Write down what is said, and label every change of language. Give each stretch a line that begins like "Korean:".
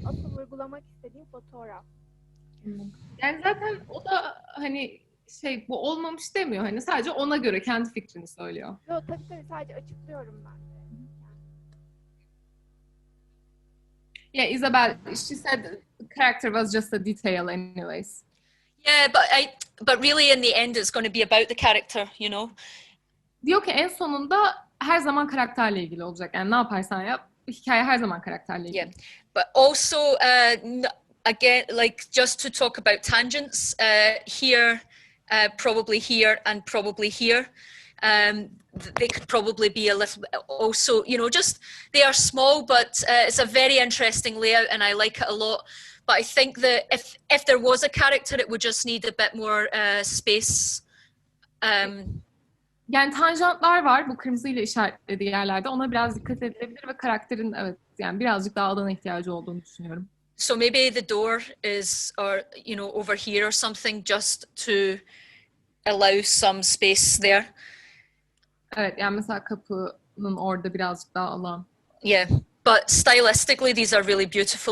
Turkish: Asıl vurgulamak istediğim fotoğraf. Yani zaten o da hani bu olmamış demiyor. Hani sadece ona göre kendi fikrini söylüyor. Yok tabii sadece açıklıyorum ben de.
English: Yeah, Isabel, she said the character was just a detail anyways. Yeah, but really in the end it's going to be about the character, you know.
Turkish: Diyor ki en sonunda her zaman karakterle ilgili olacak. Yani ne yaparsan yap, hikaye her zaman karakterle ilgili.
English: Yeah, but also again, like just to talk about tangents, here, probably here, and probably here. They could probably be a little bit also, you know, just they are small, but it's a very interesting layout and I like it a lot. But I think that if there was a character, it would just need a bit more space.
Turkish: Yani tanjantlar var bu kırmızıyla işaretlediği yerlerde. Ona biraz dikkat edilebilir ve karakterin evet yani birazcık daha alana ihtiyacı olduğunu düşünüyorum.
English: So maybe the door is, or you know, over here or something, just to allow some space there.
Turkish: Evet yani mesela kapının orada birazcık daha alan.
English: Yeah, but stylistically these are really beautiful.